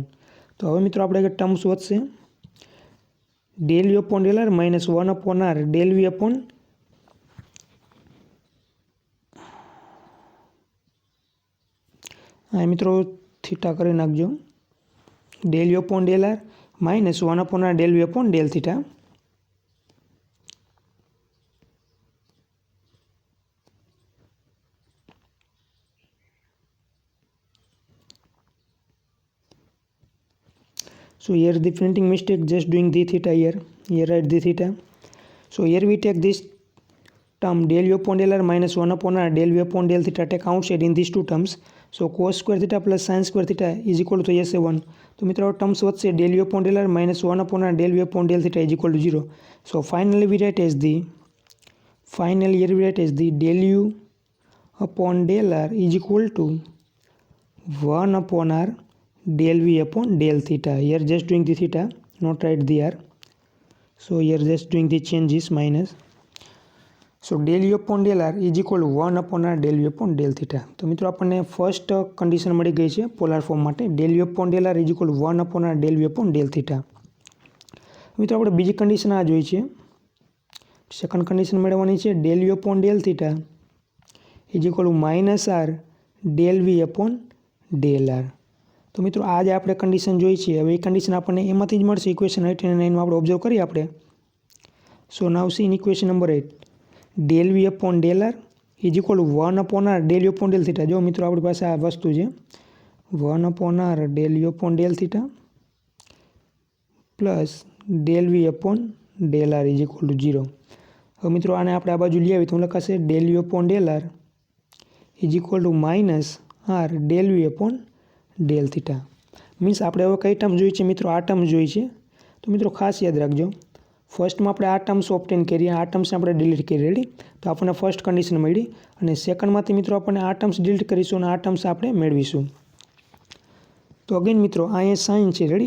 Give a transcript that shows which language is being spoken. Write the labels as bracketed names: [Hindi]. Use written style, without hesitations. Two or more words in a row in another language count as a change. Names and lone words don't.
[Gujarati] તો હવે મિત્રો આપણે ટર્મ્સ વધશે [English] del u upon del r minus 1 upon r del v upon [Gujarati] હા મિત્રો થીટા કરી નાખજો. [English] del u upon del r minus 1 upon r del v upon del theta So here the printing mistake, just doing the theta here write the theta. So here we take this term del u upon del r minus 1 upon r del v upon del theta take outside in these two terms. So cos square theta plus sin square theta is equal to yes 1. [Gujarati] તો મિત્રો ટર્મ્સ વધશે [English] del u upon del r minus 1 upon r del v upon del theta is equal to 0. So finally we write as the del u upon del r is equal to 1 upon r del v upon del theta. Here just doing the theta, not write the r. So here just doing the changes minus. So del u upon del r is equal to 1 upon r del v upon del theta. [Gujarati] તો મિત્રો આપણને [English] first condition [Gujarati] મળી ગઈ છે [English] polar form [Gujarati] માટે. [English] del u upon del r is equal to 1 upon r del v upon del theta. [Gujarati] મિત્રો આપણે બીજી કન્ડિશન આ જોઈ છે. [English] second condition [Gujarati] મેળવવાની છે [English] del u upon del theta is equal to minus r del v upon del r. [Gujarati] તો મિત્રો આ જે આપણે કન્ડિશન જોઈ છે હવે એ કન્ડિશન આપણને એમાંથી જ મળશે ઇક્વેશન 8 અને 9 માં આપણે ઓબ્ઝર્વ કરીએ આપણે. [English] so now see in equation number 8 del v upon del r is equal to 1 upon r del u upon del theta. [Gujarati] જો મિત્રો આપણી પાસે આ વસ્તુ છે [English] 1 upon r del u upon del theta પ્લસ del v upon del r is equal to 0. [Gujarati] હવે મિત્રો આને આપણે આ બાજુ લઈ આવી તો લખાશે [English] del u upon del r is equal to minus r del v upon del theta. [Gujarati] મીન્સ આપણે હવે કઈ ટર્મ જોઈ છે મિત્રો? આ ટર્મ જોઈ છે. તો મિત્રો ખાસ યાદ રાખજો ફર્સ્ટમાં આપણે આ [English] terms obtain [Gujarati] કરીએ, આ ટર્મ્સને આપણે ડિલીટ કરીએ. રેડી? તો આપણને ફર્સ્ટ કન્ડિશન મળી અને સેકન્ડમાંથી મિત્રો આપણને આ ટર્મ્સ ડિલીટ કરીશું અને આ ટર્મ્સ આપણે મેળવીશું. તો અગેન મિત્રો અહીંયા સાઇન છે. રેડી?